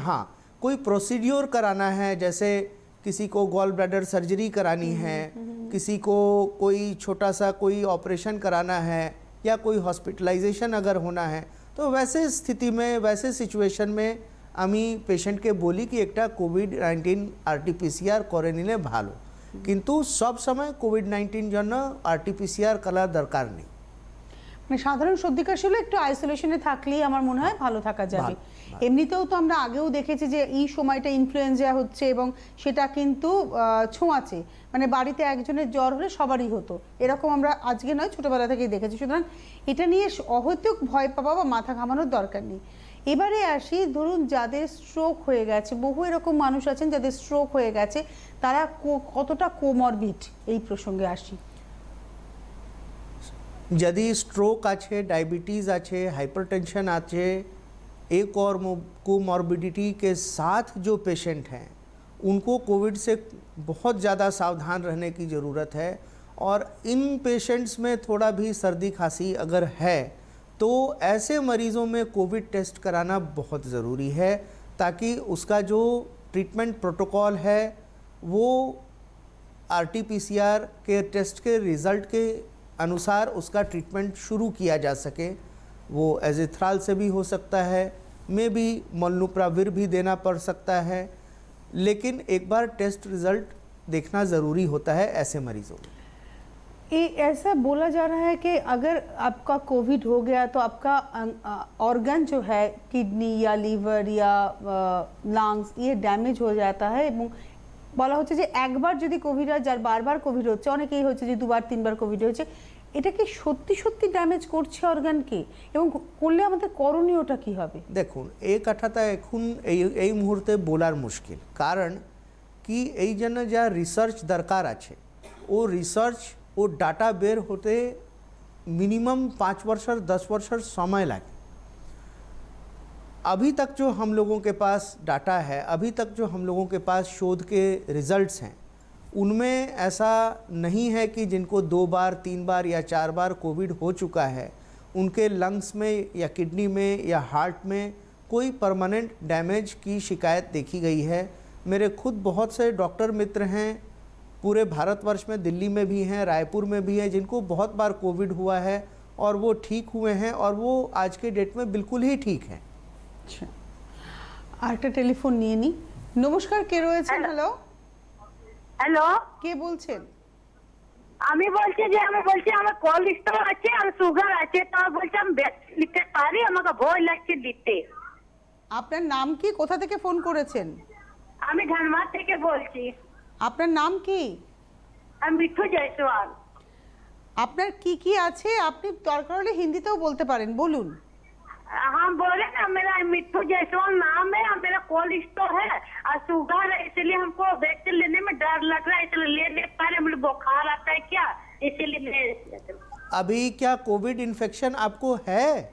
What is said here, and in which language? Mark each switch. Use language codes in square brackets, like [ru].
[hi] हाँ, कोई प्रोसीड्योर कराना है, जैसे किसी को गॉल ब्लैडर सर्जरी करानी है, किसी को कोई छोटा सा कोई ऑपरेशन कराना है, या कोई हॉस्पिटलाइजेशन अगर होना है, तो वैसे स्थिति में, वैसे सिचुएशन में [bn] আমি পেশেন্টকে বলি কি একটা কোভিড-19 আরটি-পিসিআর করে নিলে ভালো। কিন্তু সব সময় কোভিড-19 জন্য আরটি-পিসিআর করা দরকার নেই। মানে সাধারণ সর্দি কাশি হলে একটু আইসোলেশনে থাকলেই আমার মনে হয় ভালো থাকা যাবে। এমনিতেও তো আমরা আগেও দেখেছি যে এই সময়টা ইনফ্লুয়েঞ্জা হচ্ছে এবং সেটা কিন্তু ছোঁয়াচে, মানে বাড়িতে একজনের জ্বর হলে সবারই হতো, এরকম আমরা আজকে নয় ছোটবেলা থেকেই দেখেছি। সুতরাং এটা নিয়ে অহেতুক ভয় পাওয়া বা মাথা ঘামানোর দরকার নেই। এবারে আসি, ধরুন যাদের স্ট্রোক হয়ে গেছে, বহু এরকম মানুষ আছেন যাদের স্ট্রোক হয়ে গেছে, তারা কতটা কোমরবিড, এই প্রসঙ্গে আসি। [hi] यदि स्ट्रोक [bn] आछे, [hi] डायबिटीज़ आछे, हाइपरटेंशन आछे, एक और कोमॉर्बिडिटी के साथ जो पेशेंट हैं उनको कोविड से बहुत ज़्यादा सावधान रहने की ज़रूरत है। और इन पेशेंट्स में थोड़ा भी सर्दी खांसी अगर है तो ऐसे मरीज़ों में कोविड टेस्ट कराना बहुत ज़रूरी है, ताकि उसका जो ट्रीटमेंट प्रोटोकॉल है वो आरटी-पीसीआर के टेस्ट के रिज़ल्ट के अनुसार उसका ट्रीटमेंट शुरू किया जा सके। वो एजिथ्राल से भी हो सकता है, में भी मोलनुप्राविर भी देना पड़ सकता है, लेकिन एक बार टेस्ट रिज़ल्ट देखना ज़रूरी होता है ऐसे मरीज़ों में। ऐसा बोला जा रहा है कि अगर आपका कोविड हो गया तो आपका ऑर्गन जो है, किडनी या लिवर या লাংস, ये [bn] ড্যামেজ হয়ে [hi] जाता है। [bn] এবং বলা হচ্ছে যে একবার যদি কোভিড হয়, যার বারবার কোভিড হচ্ছে, অনেকেই হচ্ছে যে দুবার তিনবার কোভিড হয়েছে, এটা কি সত্যি সত্যি ড্যামেজ করছে অর্গানকে, এবং করলে আমাদের করণীয়টা কি হবে? দেখুন, এই কথাটা এখন এই মুহূর্তে বলার মুশকিল, কারণ কি এই জন্য যা রিসার্চ দরকার আছে ও রিসার্চ ও ডাটা বের হতে মিনিমাম [hi] 5 वर्ष 10 वर्ष समय लगे। अभी तक जो हम लोगों के पास डाटा है, अभी तक जो हम लोगों के पास शोध के रिज़ल्ट्स हैं, उनमें ऐसा नहीं है कि जिनको 2 बार 3 बार या 4 बार कोविड हो चुका है उनके लंग्स में या किडनी में या हार्ट में कोई परमानेंट डैमेज की शिकायत देखी गई है। मेरे खुद बहुत से डॉक्टर मित्र हैं पूरे भारतवर्ष में, दिल्ली में भी हैं, रायपुर में भी हैं, जिनको बहुत बार कोविड हुआ है और वो ठीक हुए हैं, और वो आज के डेट में बिल्कुल ही ठीक हैं। [bn] আচ্ছা, আরেকটা টেলিফোন নিয়ে নি। নমস্কার, কে রয়েছেন? হ্যালো, হ্যালো, কে বলছেন? আমি বলছি যে আমার কোলেস্টেরল আছে আর সুগার আছে, তো আমি বলছি আমি ভ্যাকসিন নিতে পারি, আমাকে ভয় লাগছে দিতে। আপনার নাম কি, কোথা থেকে ফোন করেছেন? আমি ধানবাদ থেকে বলছি। আপনার নাম কি? আমি মিঠু জয়সওয়াল। আপনার কি কি আছে আপনি দরকার হলে হিন্দিতেও বলতে পারেন, বলুন। [hi] हम बोले ना, मेरा मिट्टू जायसवाल नाम है और मेरा कोलेस्ट्रॉल है और शुगर है, इसलिए हमको वैक्सीन लेने में डर लग रहा है, इसलिए ले नहीं पा रहे। मुझे बुखार आता है क्या, इसीलिए ले। अभी क्या कोविड इन्फेक्शन आपको है?